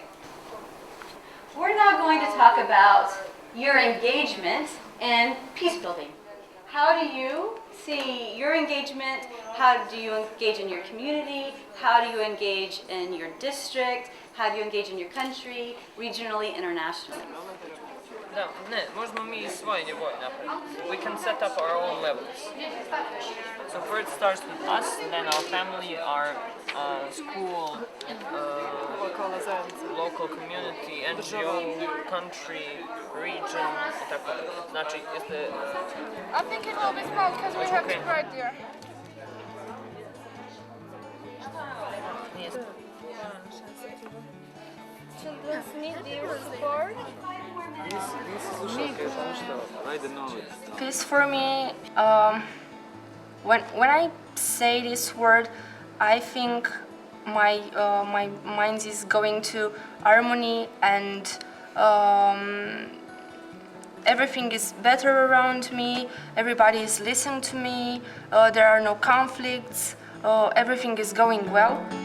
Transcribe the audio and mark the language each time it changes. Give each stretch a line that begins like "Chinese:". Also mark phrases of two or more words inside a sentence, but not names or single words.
English: We're now going to talk about your engagement in peace building. How do you see your engagement? How do you engage in your community? How do you engage in your district? How do you engage in your country, regionally, internationally?
Bosnian: Da, ne, možemo mi svoje nivoje napraviti.
English: We can set up our own levels. So first it starts with us, then our family, our school, local community, NGO, country, region,
Bosnian: i tako dalje. Znači, jeste...
English: I think it will be small because we have to write there. Children need your support. Peace for me, when I say this word, I think my mind is going to harmony and everything is better around me, everybody is listening to me, there are no conflicts, everything is going well.